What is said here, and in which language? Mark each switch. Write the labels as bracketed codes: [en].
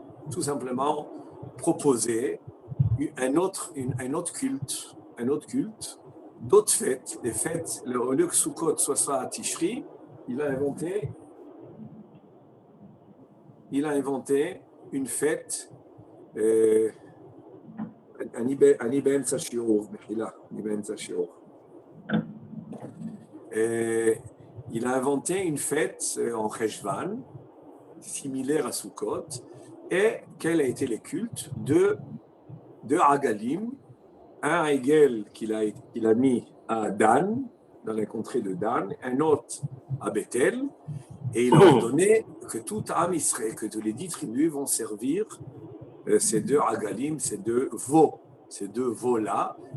[fr] tout simplement proposé un autre culte, d'autres fêtes, des fêtes, au lieu que Sukkot soit ça à Tishri, il a inventé une fête, [he] אני באמצע שיעור, מחילה, אני באמצע שיעור. [fr] Il a inventé une fête en Cheshvan, similaire à Sukkot, et quels a été les cultes de Agalim, un Hegel qu'il a mis à Dan, dans les contrées de Dan, un autre à Bethel, et il a ordonné que tout Am Israël, que tous les 10 tribus vont servir ces deux Agalim, ces deux veaux-là.